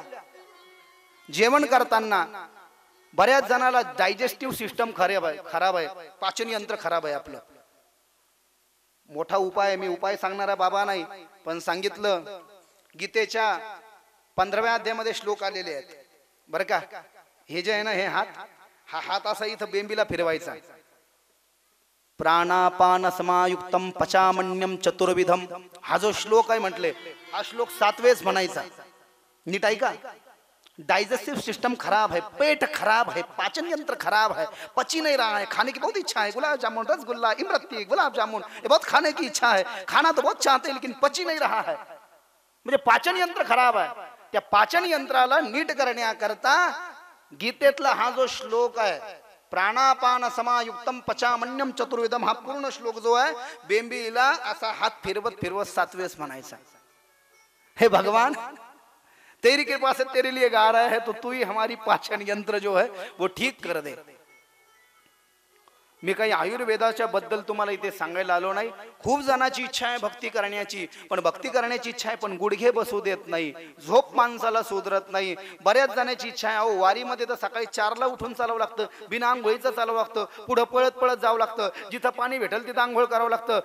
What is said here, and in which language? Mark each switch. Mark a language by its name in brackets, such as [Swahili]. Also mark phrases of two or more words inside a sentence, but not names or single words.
[Marathi] जेवण करताना बऱ्याच जणाला [English] digestive system [Marathi] खराब आहे, पाचन यंत्र खराब आहे आपलं. मोठा उपाय, मी उपाय सांगणारा बाबा नाही, पण सांगितलं गीतेच्या 15व्या अध्यायामध्ये श्लोक आलेले आहेत बरं का. हे जे आहे ना, हे हा हात असा इथं बेंबीला फिरवायचा. [Sanskrit] प्राणापान समायुक्तम पचामण्यम चतुर्विधम, [Marathi] हा जो श्लोक आहे म्हटले, हा श्लोक 7 वेळेस म्हणायचा. नीट ऐका. [English] digestive system [Hindi] खराब है, पेट खराब है, पाचन यंत्र खराब है, पची नहीं रहा है, खाने की बहुत इच्छा है, गुलाब जामुन, रसगुल्ला, इमरती, गुलाब जामुन, ये बहुत खाने की इच्छा है, खाना तो बहुत चाहते हैं लेकिन पची नहीं रहा है. [Marathi] म्हणजे पाचन यंत्र खराब आहे. त्या पाचन यंत्राला नीट करण्याकरता गीतेतला हा जो श्लोक आहे, [Sanskrit] प्राणापान समायुक्तम पचामण्यम चतुर्विधम, [Marathi] हा पूर्ण श्लोक जो आहे बेंबीला असा हात फिरवत फिरवत 7 वेळेस म्हणायचा. [Hindi] हे भगवान, तेरी कृपा से तेरे लिए गा रहा है तो तू ही हमारी पाचन यंत्र जो है वो ठीक कर दे. [Marathi] मी काही आयुर्वेदाच्या बद्दल तुम्हाला इथे सांगायला आलो नाही. खूप जणांची इच्छा आहे भक्ती करण्याची, पण भक्ती करण्याची इच्छा आहे पण गुडघे बसू देत नाही, झोप माणसाला सुधरत नाही. बऱ्याच जणांची इच्छा आहे, अहो वारीमध्ये तर सकाळी 4ला उठून चालावं लागतं, बिना आंघोळीचं चालावं लागतं, पुढं पळत पळत जावं लागतं, जिथं पाणी भेटेल तिथं आंघोळ करावं लागतं.